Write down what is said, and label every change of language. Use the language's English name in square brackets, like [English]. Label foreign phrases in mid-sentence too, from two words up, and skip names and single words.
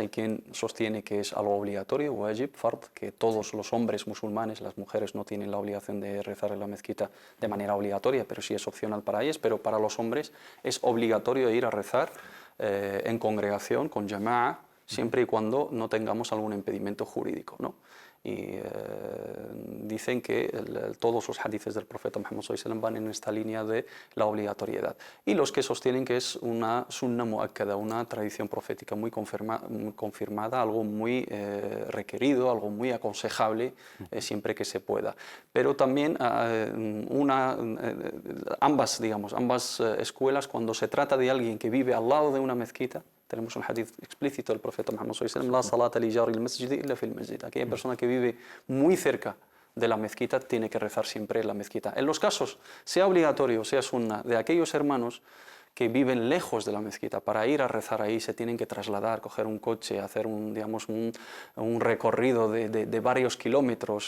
[Spanish] Hay quien sostiene que es algo obligatorio, [Arabic] واجب، فرض, [Spanish] que todos los hombres musulmanes, las mujeres no tienen la obligación de rezar en la mezquita de manera obligatoria, pero sí es opcional para ellas, pero para los hombres es obligatorio ir a rezar en congregación, con Jama'a, siempre y cuando no tengamos algún impedimento jurídico, ¿no? Y dicen que todos los hadices del profeta Muhammad [Arabic] صلى الله عليه وسلم [Spanish] van en esta línea de la obligatoriedad. Y los que sostienen que es una [Arabic] سنة مؤكدة, [Spanish] una tradición profética muy confirmada, algo muy requerido, algo muy aconsejable siempre que se pueda. Pero también ambas escuelas, cuando se trata de alguien que vive al lado de una mezquita, tenemos un hadith explícito del profeta Muhammad [Arabic] صلى الله عليه وسلم, لا صلاة لجار المسجد إلا في المسجد. [Spanish] Aquella persona que vive muy cerca de la mezquita tiene que rezar siempre en la mezquita. En los casos, sea obligatorio, sea sunna, de aquellos hermanos que viven lejos de la mezquita, para ir a rezar ahí se tienen que trasladar, coger un coche, hacer un recorrido de varios kilómetros.